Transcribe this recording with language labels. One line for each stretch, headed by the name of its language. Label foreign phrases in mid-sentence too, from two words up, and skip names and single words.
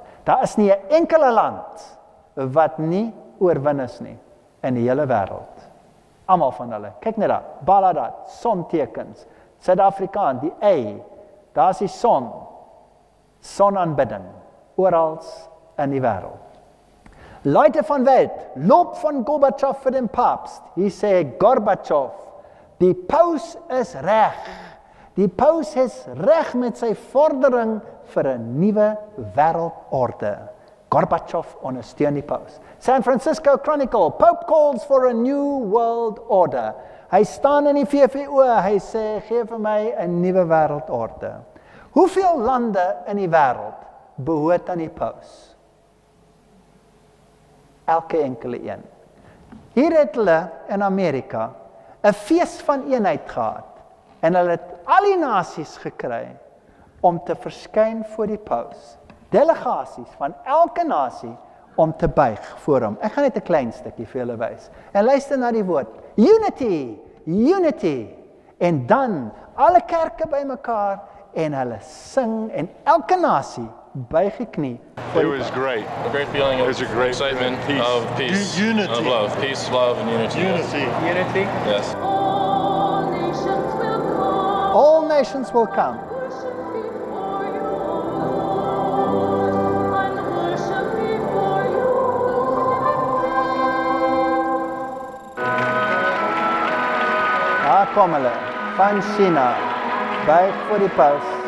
Afrikaans: Daar is nie 'n enkele land wat nie oorwin is nie in die hele wêreld. Almal van hulle. Kyk net daar, Baladad, sontekens, Suid-Afrikaan, die ei, daar's die son, sonaanbidding, oral in die wêreld.
German: Leute van Welt, loop van Gorbatschow vir den Papst.
Afrikaans: Hier sê Gorbatschow, die paus is reg. Die paus is reg met sy vordering vir 'n nuwe wêreldorde. Gorbatschow ondersteun die paus.
English: San Francisco Chronicle, Pope calls for a new world order.
Afrikaans: Hy staan in die VVO, hy sê, gee vir my 'n nuwe wêreldorde. Hoeveel lande in die wêreld behoort aan die paus? Elke enkele een. Hier het hulle in Amerika 'n fees van eenheid gehad, en hulle het al die nasies gekry om te verskyn voor die paus. Delegasies van elke nasie om te buig voor hom. Ek gaan net 'n klein stukkie vir julle wys. En luister na die woord,
English: unity, unity.
Afrikaans: En dan alle kerke bymekaar en hulle sing en elke nasie buig die knie.
English: It was great. A great feeling of excitement, of peace, Unity. of love. Peace, love, and unity. Unity. Yes. All nations will come. All nations will come. Worship before you, Lord, and worship before you.
Afrikaans: Daar kom hulle, van China, buig voor die paus.